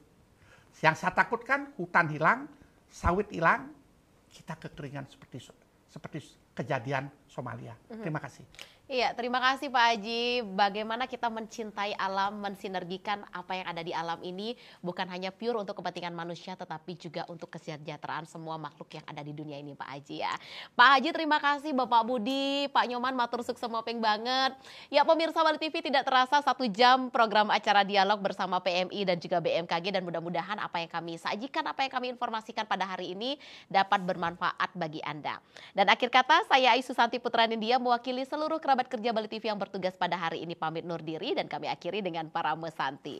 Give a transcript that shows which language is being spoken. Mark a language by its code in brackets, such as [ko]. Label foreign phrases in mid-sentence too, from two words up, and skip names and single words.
[id] Yang saya takutkan, hutan hilang, sawit hilang, kita kekeringan seperti kejadian Somalia. Terima kasih. Iya, terima kasih Pak Haji. Bagaimana kita mencintai alam, mensinergikan apa yang ada di alam ini, bukan hanya pure untuk kepentingan manusia, tetapi juga untuk kesejahteraan semua makhluk yang ada di dunia ini, Pak Haji ya. Pak Haji, terima kasih. Bapak Budi, Pak Nyoman, [ban] matur sukses mopeng banget. [id] Ya, pemirsa Bali TV, tidak terasa 1 jam program acara dialog bersama PMI dan juga BMKG, dan mudah-mudahan apa yang kami sajikan, apa yang kami informasikan pada hari ini dapat bermanfaat bagi Anda. Dan akhir kata, saya Aisu Santi Putra Nindya mewakili seluruh kerabat kerja Bali TV yang bertugas pada hari ini pamit undur diri, dan kami akhiri dengan [sa] Parame Santi.